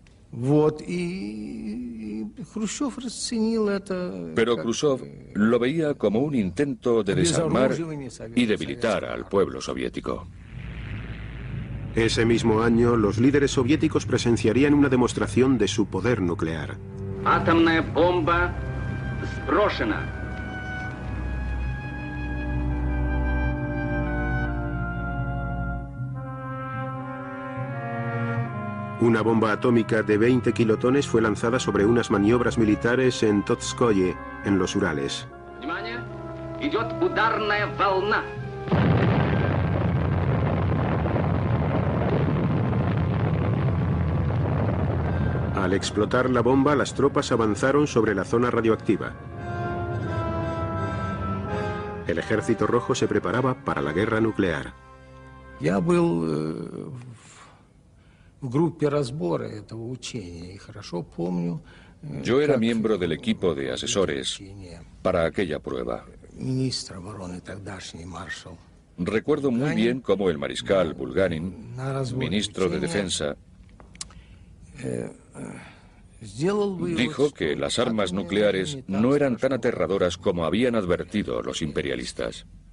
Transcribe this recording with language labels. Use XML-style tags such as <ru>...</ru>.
<es>Pero Khrushchev lo veía como un intento de desarmar y debilitar al pueblo soviético. Ese mismo año, los líderes soviéticos presenciarían una demostración de su poder nuclear.</es> <ru>Атомная бомба сброшена.</ru> <es>Una bomba atómica de 20 kilotones fue lanzada sobre unas maniobras militares en Totskoye, en los Urales.</es> <ru>Внимание! Идет ударная волна.</ru> <es>Al explotar la bomba, las tropas avanzaron sobre la zona radioactiva. El Ejército Rojo se preparaba para la guerra nuclear.</es> <ru>Я был в группе разбора этого учения и хорошо помню.</ru> <es>Yo era miembro del equipo de asesores para aquella prueba.</es> <ru>Министр обороны тогдашний маршал.</ru> <es>Recuerdo muy bien cómo el mariscal Bulganin, ministro de Defensa, dijo que las armas nucleares no eran tan aterradoras como habían advertido los imperialistas.</es>